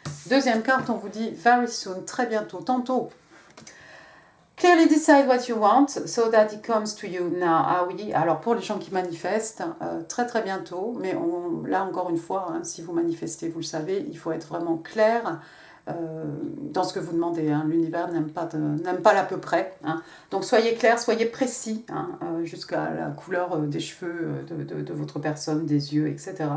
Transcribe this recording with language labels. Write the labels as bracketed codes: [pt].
[fr] Deuxième carte, on vous dit [en] very soon, [fr] très bientôt, tantôt. [en] Clearly decide what you want so that it comes to you now. [fr] Ah oui, alors pour les gens qui manifestent, très très bientôt, mais là encore une fois, si vous manifestez, vous le savez, il faut être vraiment clair dans ce que vous demandez. L'univers n'aime pas l'à peu près. Donc soyez clair, soyez précis, jusqu'à la couleur des cheveux de votre personne, des yeux, etc.